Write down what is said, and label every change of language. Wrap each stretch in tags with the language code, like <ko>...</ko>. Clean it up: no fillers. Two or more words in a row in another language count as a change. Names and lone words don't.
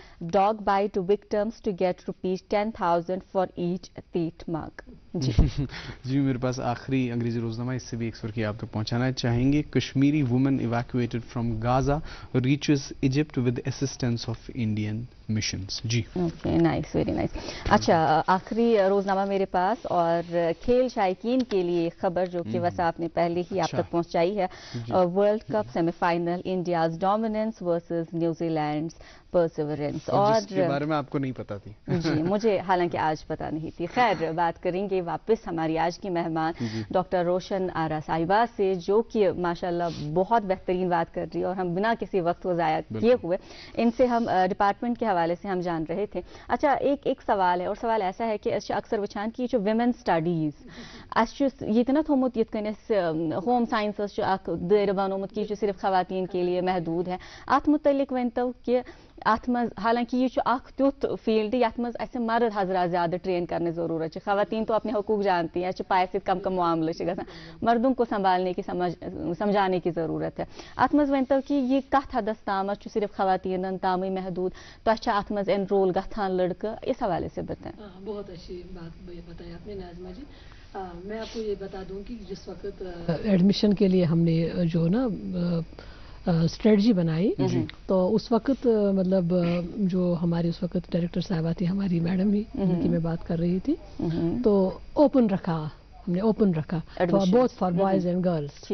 <en>Dog bite victims to get ₹10,000 for each teeth mark.</en> <ur>جی میرے پاس آخری انگریزی روزنامہ, اس سے بھی ایک سرخی آپ تک پہنچانا چاہیں گے.</ur> <en>Kashmiri woman evacuated from Gaza reaches Egypt with assistance of Indian missions.</en> <ur>جی</ur> <en>OK, nice, very nice.</en> <ur>اچھا، آخری روزنامہ میرے پاس اور کھیل شائقین کے لیے خبر جو کہ ویسے آپ نے پہلے ہی آپ تک پہنچائی ہے.</ur> <en>World Cup semifinal, India's dominance versus New Zealand perseverance, and</en> <ur>جس کے بارے میں آپ کو نہیں پتا تھی. جی، مجھے حالانکہ آج پتا نہیں تھی۔ خیر، بات کریں گے واپس ہماری آج کی مہمان ڈاکٹر روشن آرا صاحبہ سے، جو کہ ماشاءاللہ بہت بہترین بات کر رہی ہے، اور ہم بنا کسی وقت کو ضائع کیے ہوئے ان سے ہم ڈیپارٹمنٹ کے حوالے سے ہم جان رہے تھے. اچھا، ایک سوال ہے، اور سوال ایسا ہے کہ اکثر</ur> <ks>वछान की जो विमेन स्टडीज़ ये ना थोमुत ये होम साइंस दायरे बनोमुत</ks> <ur>کہ صرف خواتین کے لیے محدود ہے.</ur> <ks>अत मुतल्लिक वनतो कि अत मज हालांकि ये तुथ फील्ड यथ मज अस</ks> <ur>مرد حضرات زیادہ ٹرین کرنے ضرورت ہے. خواتین تو اپنے حقوق جانتی ہیں، پائے سے کم کم</ur> <ks>मामले गसान,</ks> <ur>مردوں کو سنبھالنے کی سمجھانے کی ضرورت ہے.</ur> <ks>अत मज वनतो कि ये कथ हदस ताम सिर्फ खवातीन ताम महदूद, तो अत मज एनरोल गथान लड़का,</ks> <ur>اس حوالے سے بتائیں. بہت اچھی بات بتائی آپ نے ناظمہ جی۔ میں آپ کو یہ بتا دوں کہ جس وقت ایڈمیشن کے لیے ہم نے جو نا اسٹریٹجی بنائی، تو اس وقت مطلب جو ہماری اس وقت ڈائریکٹر صاحبہ تھی، ہماری میڈم ہی جن کی میں بات کر رہی تھی، تو اوپن رکھا، ہم نے اوپن رکھا</ur> <en>both for boys and girls.</en>